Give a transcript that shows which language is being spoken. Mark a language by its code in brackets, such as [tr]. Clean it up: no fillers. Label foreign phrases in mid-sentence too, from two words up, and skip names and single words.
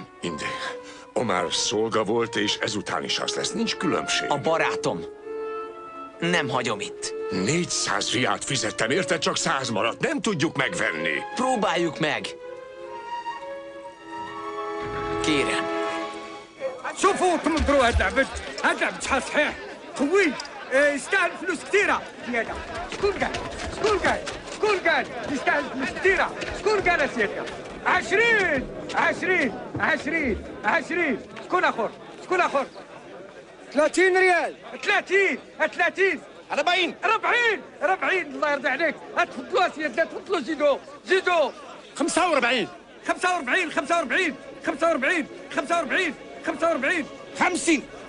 [hu] Indi, Omar szolga volt, és ezután is az lesz. Nincs különbség. A barátom. Nem hagyom itt. 400 riát fizettem, érted? Csak 100 maradt. Nem tudjuk megvenni. Próbáljuk meg. Kérem. [ar] شوفوا تمنظروا هاد العبد شحال صحيح قوي يستاهل فلوس كثيره زياده شكون قال يستاهل فلوس كثيره شكون قال سيادة 20 شكون اخر 30 ريال 30 40 الله يرضي عليك تفضلوا سيادة تفضلوا زيدوا 45 50